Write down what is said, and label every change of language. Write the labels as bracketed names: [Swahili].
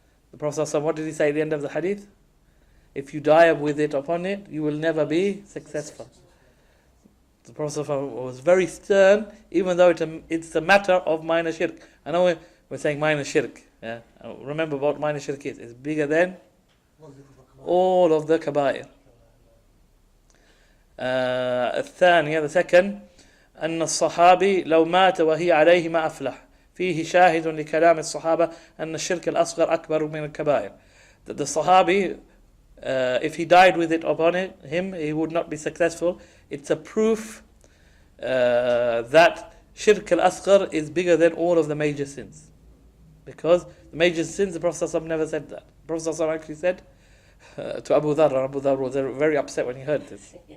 [English] The Prophet ﷺ, what did he say at the end of the hadith? If you die with it upon it, you will never be successful. The Prophet ﷺ was very stern, even though it's a matter of minor shirk. I know we're saying minor shirk. Yeah? Remember what minor shirk is. It's bigger than all of the kaba'ir. [Arabic] الثانية, [English] the second, [Arabic] أن الصحابي لو مات وهي عليه ما أفلح. فيه شاهد لكلام الصحابة أن الشرك الأصغر أكبر من الكبائر. [English] That the Sahabi, if he died with it upon him, he would not be successful. It's a proof that shirk al-asghar is bigger than all of the major sins. Because the major sins, the Prophet ﷺ never said that. The Prophet ﷺ actually said to Abu Dharr, and Abu Dharr was very upset when he heard this.